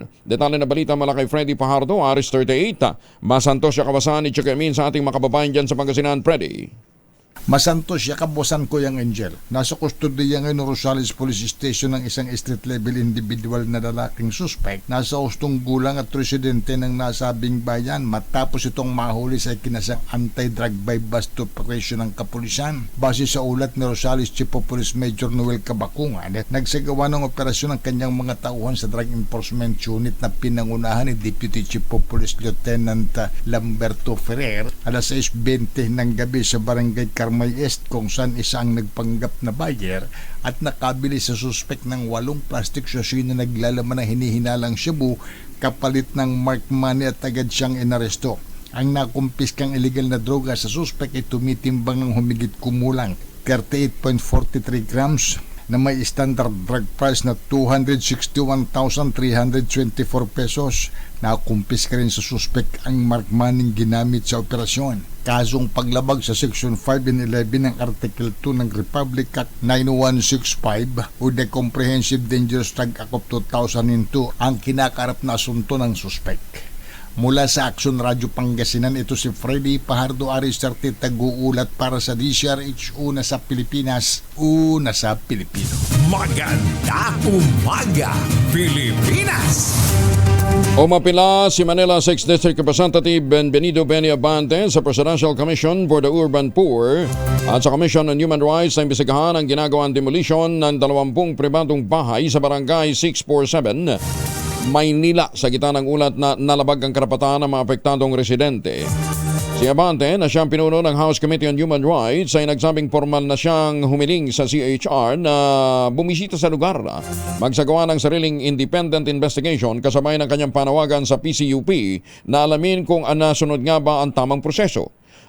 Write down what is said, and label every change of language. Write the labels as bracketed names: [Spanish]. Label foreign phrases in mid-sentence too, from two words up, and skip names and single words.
[Filipino] Detalye na balita mula kay Freddy Pajardo, RH38. [Pangasinan] Masantos siya kabasan [Filipino] ni Chikamin sa ating makababayan dyan sa Pangasinan. Freddy. [Pangasinan] Masantos siya kabosan [Filipino] ko yung Angel. Nasa kustodiya ngayon ng Rosales Police Station ng isang [English] street-level individual [Filipino] na lalaking suspect. Nasa ustong gulang at residente ng nasabing bayan matapos itong mahuli sa kinasang [English] anti-drug by bust operation [Filipino] ng kapulisan. Base sa ulat ni Rosales Chief of Police Major Noel Cabakungan, nagsagawa ng operasyon ng kanyang mga tauhan sa Drug Enforcement Unit na pinangunahan ni Deputy Chief of Police Lieutenant Lamberto Ferrer alas 6:20 ng gabi sa Barangay Carmay Est kung saan isa ang nagpanggap na buyer at nakabili sa suspect ng 8 [English] plastic sachet [Filipino] na naglalaman ng hinihinalang shabu kapalit ng [English] mark money [Filipino] at agad siyang inaresto. Ang nakumpiskang illegal na droga sa suspect ay tumitimbang ng humigit kumulang 38.43 grams na may [English] standard drug price [Filipino] na 261,324 pesos. Nakumpiska rin sa suspect ang [English] mark money [Filipino] ginamit sa operasyon. Kasong paglabag sa Section 5 and 11 ng Article 2 ng Republic Act 9165 o the Comprehensive Dangerous Drug Act of 2002 ang kinakarap na asunto ng suspect. Mula sa Aksyon Radyo Pangasinan, ito si Freddy Pajardo, RH30, taguulat para sa DZRH, una sa Pilipinas, una sa Pilipino. Magandang umaga, Pilipinas! Umapila si Manila 6th District Representative Benvenido Benny Abante sa Presidential Commission for the Urban Poor at sa Commission on Human Rights na imbestigahan ang ginagawang demolition ng 20 pribadong bahay sa Barangay 647 Maynila sa gitna ng ulat na nalabag ang karapatan ng mga apektadong residente. Si Abante na siyang pinuno ng House Committee on Human Rights ay nagsabing formal na siyang humiling sa CHR na bumisita sa lugar, magsagawa ng sariling [English] independent investigation [Filipino] kasabay ng kanyang panawagan sa PCUP na alamin kung nasunod nga ba ang tamang proseso.